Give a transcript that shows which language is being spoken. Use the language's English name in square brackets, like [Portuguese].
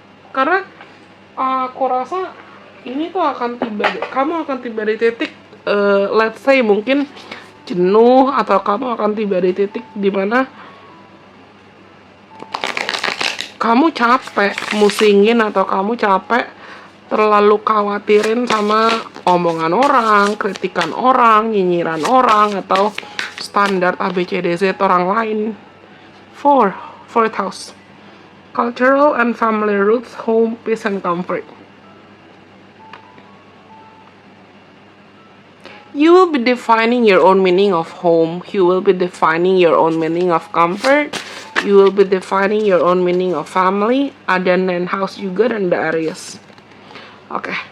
[Indonesian] Karena aku rasa ini tuh akan tiba, kamu akan tiba di titik, [English] let's say [Indonesian] mungkin jenuh, atau kamu akan tiba di titik dimana kamu capek musingin atau kamu capek terlalu khawatirin sama omongan orang, kritikan orang, nyinyiran orang, atau standar ABCDZ orang lain. [English] Fourth house, cultural and family roots, home, peace, and comfort. You will be defining your own meaning of home. You will be defining your own meaning of comfort. You will be defining your own meaning of family. [Indonesian] Ada 9 house juga dan the Aries. Oke.